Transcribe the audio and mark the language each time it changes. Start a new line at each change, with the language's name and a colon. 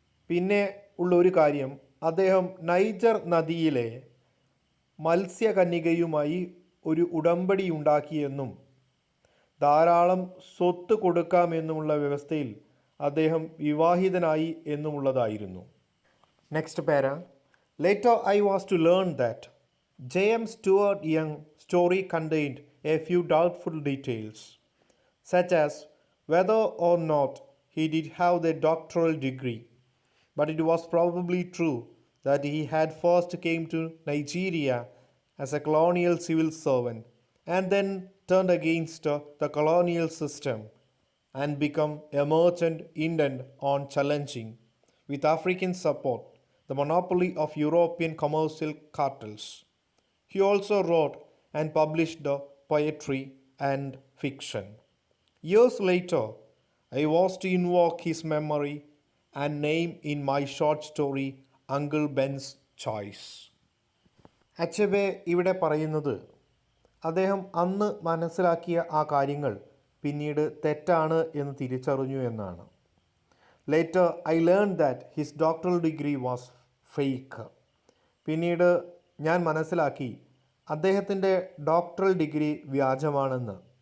Malayalam: പിന്നെ ഉള്ളൊരു കാര്യം, അദ്ദേഹം നൈജർ നദിയിലെ മത്സ്യകന്യകയുമായി ഒരു ഉടമ്പടി ഉണ്ടാക്കിയെന്നും ധാരാളം സ്വത്ത് കൊടുക്കാമെന്നുമുള്ള വ്യവസ്ഥയിൽ അദ്ദേഹം വിവാഹിതനായി എന്നുമുള്ളതായിരുന്നു.
English: Next para. Later I was to learn that J.M. Stuart Young's story contained a few doubtful details, such as whether or not he did have the doctoral degree, but it was probably true that he had first came to Nigeria as a colonial civil servant and then turned against the colonial system and become a merchant intent on challenging, with African support, the monopoly of European commercial cartels. He also wrote and published poetry and fiction. Years later, I was to invoke his memory and name in my short story Uncle Ben's Choice.
Malayalam: Achebe ഇവിടെ പറയുന്നത് അദ്ദേഹം അന്ന് മനസ്സിലാക്കിയ ആ കാര്യങ്ങൾ പിന്നീട് തെറ്റാണ് എന്ന് തിരിച്ചറിഞ്ഞു എന്നാണ്.
English: Later I learn that his doctoral degree was fake.
Malayalam: പിന്നീട് ഞാൻ മനസ്സിലാക്കി അദ്ദേഹത്തിൻ്റെ ഡോക്ടറൽ ഡിഗ്രി വ്യാജമാണെന്ന്.